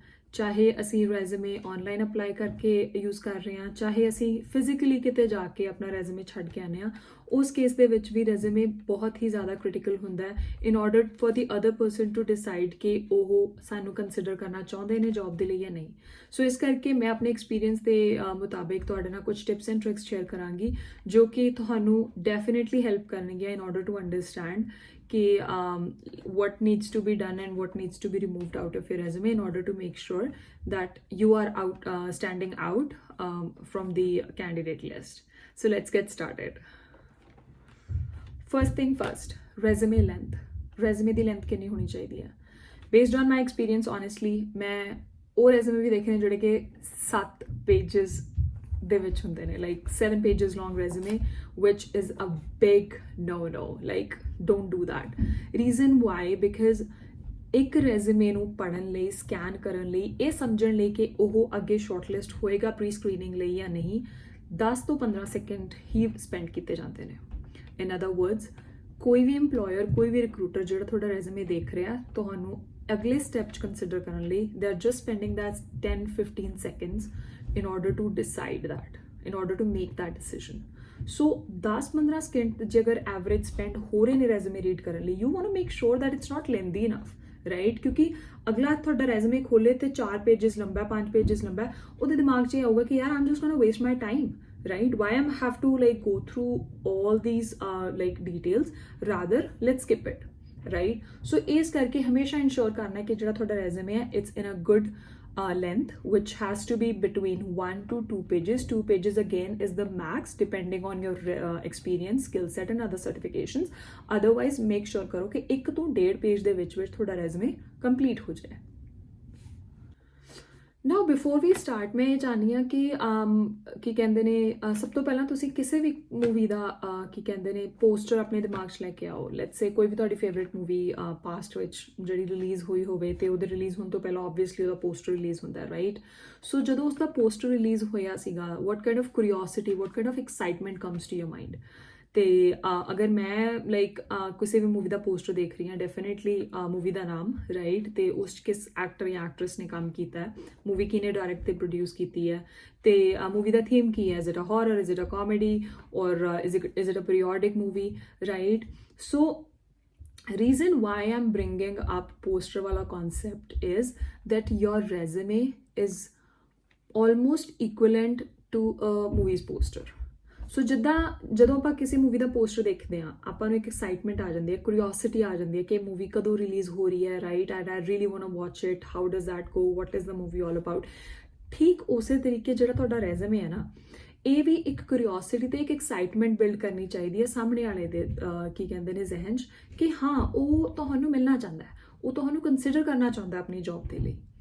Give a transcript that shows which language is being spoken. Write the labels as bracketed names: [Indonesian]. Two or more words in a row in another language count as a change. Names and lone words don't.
[Punjabi] ਚਾਹੇ ਅਸੀਂ [English] resume online apply [Punjabi] ਕਰਕੇ ਯੂਜ਼ ਕਰ ਰਹੇ ਹਾਂ, ਚਾਹੇ ਅਸੀਂ ਫਿਜ਼ੀਕਲੀ ਕਿਤੇ ਜਾ ਕੇ ਆਪਣਾ ਰੈਜ਼ੂਮੇ ਛੱਡ ਕੇ ਆਉਂਦੇ ਹਾਂ, ਉਸ ਕੇਸ ਦੇ ਵਿੱਚ ਵੀ ਰੈਜ਼ੂਮੇ ਬਹੁਤ ਹੀ ਜ਼ਿਆਦਾ ਕ੍ਰਿਟੀਕਲ ਹੁੰਦਾ ਹੈ [English] in order for the other person to decide [Punjabi] ਕਿ ਉਹ ਸਾਨੂੰ ਕੰਸੀਡਰ ਕਰਨਾ ਚਾਹੁੰਦੇ ਨੇ ਜੌਬ ਦੇ ਲਈ ਜਾਂ ਨਹੀਂ। ਸੋ ਇਸ ਕਰਕੇ ਮੈਂ ਆਪਣੇ ਐਕਸਪੀਰੀਅੰਸ ਦੇ ਮੁਤਾਬਿਕ ਤੁਹਾਡੇ ਨਾਲ ਕੁਝ ਟਿਪਸ ਐਂਡ ਟ੍ਰਿਕਸ ਸ਼ੇਅਰ ਕਰਾਂਗੀ ਜੋ ਕਿ ਤੁਹਾਨੂੰ ਡੈਫੀਨੇਟਲੀ ਹੈਲਪ ਕਰਨਗੀਆਂ [English] in order to understand कि what needs to be done and what needs to be removed out of your resume in order to make sure that you are standing out from the candidate list. So let's get started. First thing first, resume length. Resume ਦੀ length [Punjabi] ਕਿੰਨੀ ਹੋਣੀ ਚਾਹੀਦੀ ਹੈ? [English] Based on my experience, honestly, [Punjabi] ਮੈਂ ਉਹ resume ਵੀ ਦੇਖੇ ਨੇ ਜਿਹੜੇ ਕਿ [English] 7 pages [Punjabi] ਦੇ ਵਿੱਚ ਹੁੰਦੇ ਨੇ, [English] like 7 pages long resume, which is a big no-no. Like, don't do that. Reason why? Because [Punjabi] ਇੱਕ resume ਨੂੰ ਪੜ੍ਹਨ ਲਈ, ਸਕੈਨ ਕਰਨ ਲਈ, ਇਹ ਸਮਝਣ ਲਈ ਕਿ ਉਹ ਅੱਗੇ ਸ਼ਾਰਟਲਿਸਟ ਹੋਏਗਾ ਪ੍ਰੀ ਸਕਰੀਨਿੰਗ ਲਈ ਜਾਂ ਨਹੀਂ, 10 ਤੋਂ 15 ਸੈਕਿੰਡ ਹੀ ਸਪੈਂਡ ਕੀਤੇ ਜਾਂਦੇ ਨੇ। [English] in other words, [Punjabi] ਕੋਈ ਵੀ ਇੰਪਲੋਇਰ, ਕੋਈ ਵੀ ਰਿਕਰੂਟਰ ਜਿਹੜਾ ਤੁਹਾਡਾ resume ਦੇਖ ਰਿਹਾ, ਤੁਹਾਨੂੰ ਅਗਲੇ ਸਟੈਪ 'ਚ ਕੰਸੀਡਰ ਕਰਨ ਲਈ [English] they are just spending that 10-15 seconds in order to decide that, in order to make that decision. [Punjabi] So 10-15 ਸਕਿੰਟ ਜੇ ਅਗਰ ਐਵਰੇਜ ਸਪੈਂਡ ਹੋ ਰਹੇ ਨੇ ਰੈਜ਼ੂਮੇ ਰੀਡ ਕਰਨ ਲਈ, [English] you want to make sure that it's not lengthy enough, [Punjabi] ਰਾਈਟ? ਕਿਉਂਕਿ ਅਗਲਾ ਤੁਹਾਡਾ ਰੈਜ਼ੂਮੇ ਖੋਲੇ ਤੇ 4 ਪੇਜਸ ਲੰਬਾ, 5 ਪੇਜਸ ਲੰਬਾ, ਉਹਦੇ ਦਿਮਾਗ 'ਚ ਇਹ ਆਊਗਾ ਕਿ ਯਾਰ [English] I'm just gonna waste my time, right? Why I have to like go through all these like details? Rather, let's skip it, right? So [Punjabi] ਇਸ ਕਰਕੇ ਹਮੇਸ਼ਾ ਇੰਸ਼ੋਰ ਕਰਨਾ ਕਿ ਜਿਹੜਾ ਤੁਹਾਡਾ ਰੈਜ਼ੂਮੇ ਹੈ [English] it's in a good length, which has to be between 1 to 2 pages. 2 pages again is the max depending on your experience, skill set and other certifications. [Punjabi] Otherwise [English] make sure [Punjabi] karo ki 1 to 1.5 page de vich thoda resume complete ho jaye. [English] Now before we start, [Punjabi] ਮੈਂ ਇਹ ਚਾਹੁੰਦੀ ਹਾਂ ਕਿ ਕੀ ਕਹਿੰਦੇ ਨੇ, ਸਭ ਤੋਂ ਪਹਿਲਾਂ ਤੁਸੀਂ ਕਿਸੇ ਵੀ ਮੂਵੀ ਦਾ ਕੀ ਕਹਿੰਦੇ ਨੇ ਪੋਸਟਰ ਆਪਣੇ ਦਿਮਾਗ 'ਚ ਲੈ ਕੇ ਆਓ। [English] let's say [Punjabi] ਕੋਈ ਵੀ ਤੁਹਾਡੀ ਫੇਵਰੇਟ ਮੂਵੀ ਪਾਸਟ ਵਿੱਚ ਜਿਹੜੀ ਰਿਲੀਜ਼ ਹੋਈ ਹੋਵੇ ਤੇ ਉਹਦੇ ਰਿਲੀਜ਼ ਹੋਣ ਤੋਂ ਪਹਿਲਾਂ ਆਬਵੀਅਸਲੀ ਉਹਦਾ ਪੋਸਟਰ ਰਿਲੀਜ਼ ਹੁੰਦਾ ਹੈ, ਰਾਈਟ? ਸੋ ਜਦੋਂ ਉਸਦਾ ਪੋਸਟਰ ਰਿਲੀਜ਼ ਹੋਇਆ ਸੀਗਾ, [English] what kind of curiosity, what kind of excitement comes to your mind? [Punjabi] ਤੇ ਅਗਰ ਮੈਂ ਲਾਈਕ ਕਿਸੇ ਵੀ ਮੂਵੀ ਦਾ ਪੋਸਟਰ ਦੇਖ ਰਹੀ ਹਾਂ, ਡੈਫੀਨੇਟਲੀ ਮੂਵੀ ਦਾ ਨਾਮ, ਰਾਈਟ, ਤੇ ਉਸ 'ਚ ਕਿਸ ਐਕਟਰ ਜਾਂ ਐਕਟਰੈਸ ਨੇ ਕੰਮ ਕੀਤਾ ਹੈ, ਮੂਵੀ ਕਿਹਨੇ ਡਾਇਰੈਕਟ ਤੇ ਪ੍ਰੋਡਿਊਸ ਕੀਤੀ ਹੈ, ਤੇ ਮੂਵੀ ਦਾ ਥੀਮ ਕੀ ਹੈ, [English] is it a horror, is it a comedy, or is it a periodic movie, [Punjabi] ਰਾਈਟ? [English] ਸੋ reason why I'm bringing up poster wala concept is that your resume is almost equivalent to a movie's poster. [Punjabi] ਸੋ ਜਦੋਂ ਆਪਾਂ ਕਿਸੇ ਮੂਵੀ ਦਾ ਪੋਸਟਰ ਦੇਖਦੇ ਹਾਂ, ਆਪਾਂ ਨੂੰ ਇੱਕ ਐਕਸਾਈਟਮੈਂਟ ਆ ਜਾਂਦੀ ਹੈ, ਕਿਉਰਿਓਸਿਟੀ ਆ ਜਾਂਦੀ ਹੈ ਕਿ ਮੂਵੀ ਕਦੋਂ ਰਿਲੀਜ਼ ਹੋ ਰਹੀ ਹੈ, ਰਾਈਟ? [English] and I really want to watch it, how does that go, what is the movie all about? [Punjabi] ਠੀਕ ਉਸੇ ਤਰੀਕੇ ਜਿਹੜਾ ਤੁਹਾਡਾ ਰੈਜ਼ੂਮੇ ਹੈ ਨਾ, ਇਹ ਵੀ ਇੱਕ ਕਿਉਰਿਓਸਿਟੀ ਤੇ ਇੱਕ ਐਕਸਾਈਟਮੈਂਟ ਬਿਲਡ ਕਰਨੀ ਚਾਹੀਦੀ ਹੈ ਸਾਹਮਣੇ ਵਾਲੇ ਦੇ ਕੀ ਕਹਿੰਦੇ ਨੇ ਜ਼ਿਹਨ 'ਚ ਕਿ ਹਾਂ ਉਹ ਤੁਹਾਨੂੰ ਮਿਲਣਾ ਚਾਹੁੰਦਾ ਹੈ, ਉਹ ਤੁਹਾਨੂੰ ਕੰਸੀਡਰ ਕਰਨਾ ਚਾਹੁੰਦਾ ਆਪਣੀ ਜੌਬ ਦੇ ਲਈ।